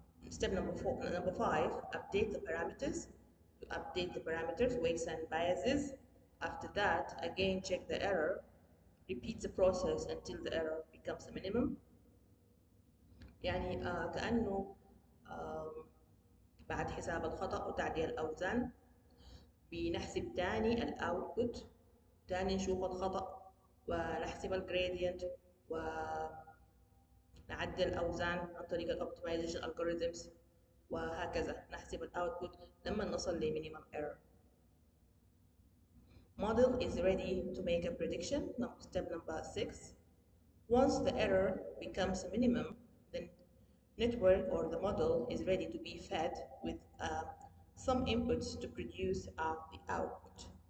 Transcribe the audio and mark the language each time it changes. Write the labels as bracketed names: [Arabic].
[English] Step number 5, update the parameters. to update the parameters, weights and biases. After that, again check the error, repeat the process until the error becomes a minimum. [Arabic] يعني كأنه آم، بعد حساب الخطأ وتعديل الأوزان بنحسب تاني الأوتبوت، تاني نشوف الخطأ ونحسب الجريدينت ونعدل الأوزان عن طريق الأوبتمايزيشن algorithms، وهكذا نحسب الاوتبوت لما نصل لمينيمم ايرور. [English] Model is ready to make a prediction. Step number 6. Once the error becomes a minimum, then network or the model is ready to be fed with some inputs to produce the output.